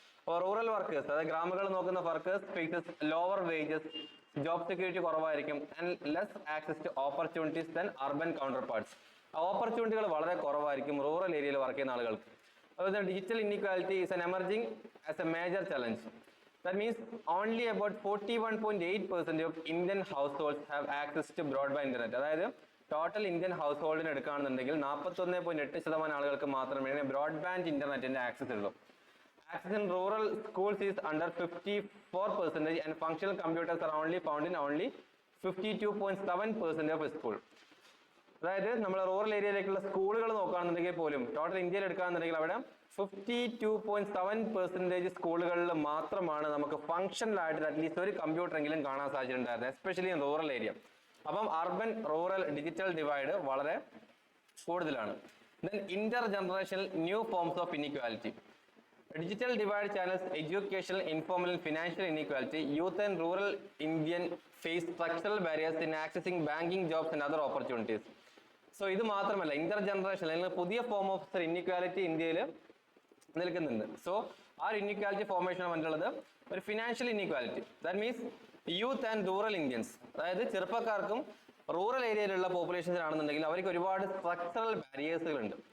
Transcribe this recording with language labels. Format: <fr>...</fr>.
<ml>അപ്പോൾ rural workers, അതായത് ഗ്രാമങ്ങളിൽ നോക്കുന്ന workers faces lower wages, job security കുറവായിരിക്കും and less access to opportunities than urban counter parts. ഓപ്പർച്യൂണിറ്റികൾ വളരെ കുറവായിരിക്കും റൂറൽ ഏരിയയിൽ വർക്ക് ചെയ്യുന്ന ആളുകൾക്ക്. അതുപോലെ</ml> <en>Digital inequality is an emerging as a major challenge. That means only about 41.8% of Indian households have access to broadband internet.</en> <ml>അതായത് total Indian house ഹോൾഡിന് എടുക്കുകയാണെന്നുണ്ടെങ്കിൽ 41.8% ആളുകൾക്ക് മാത്രമേ ബ്രോഡ്ബാൻഡ് ഇന്റർനെറ്റിന്റെ ആക്സസ് ഉള്ളൂ.</ml> <en>Access in rural schools is under 54% and functional computers are only found in only 52.7% of school.</en> <ml>അതായത് നമ്മൾ rural ഏരിയയിലേക്കുള്ള സ്കൂളുകൾ നോക്കുകയാണെന്നുണ്ടെങ്കിൽ പോലും ടോട്ടൽ ഇന്ത്യയിൽ എടുക്കുകയാണെന്നുണ്ടെങ്കിൽ അവിടെ 52.7% സ്കൂളുകളിൽ മാത്രമാണ് നമുക്ക് ഫംഗ്ഷണൽ ആയിട്ട് അറ്റ്ലീസ്റ്റ് ഒരു കമ്പ്യൂട്ടർ എങ്കിലും കാണാൻ സാധിച്ചിട്ടുണ്ടായിരുന്നത്, എസ്പെഷ്യലി ഇൻ റൂറൽ ഏരിയ. അപ്പം അർബൻ റൂറൽ ഡിജിറ്റൽ ഡിവൈഡ് വളരെ കൂടുതലാണ്.</ml> <en>Then intergenerational new forms of inequality. Digital divide channels educational, informal and financial inequality. Youth and rural Indian face structural barriers in accessing banking, jobs and other opportunities.</en> <ml>So ഇത് മാത്രമല്ല, Inter generation അല്ലെങ്കിൽ പുതിയ form of inequality ഇന്ത്യയിൽ നിൽക്കുന്നുണ്ട്. So ആ ഒരു inequality formation വന്നിട്ടുള്ളത് ഒരു financial inequality. That means youth and rural Indians, അതായത് ചെറുപ്പക്കാർക്കും റൂറൽ ഏരിയയിലുള്ള പോപ്പുലേഷൻസിനാണെന്നുണ്ടെങ്കിൽ അവർക്ക് ഒരുപാട് സ്ട്രക്ചറൽ ബാരിയേഴ്സുകളുണ്ട്.</ml>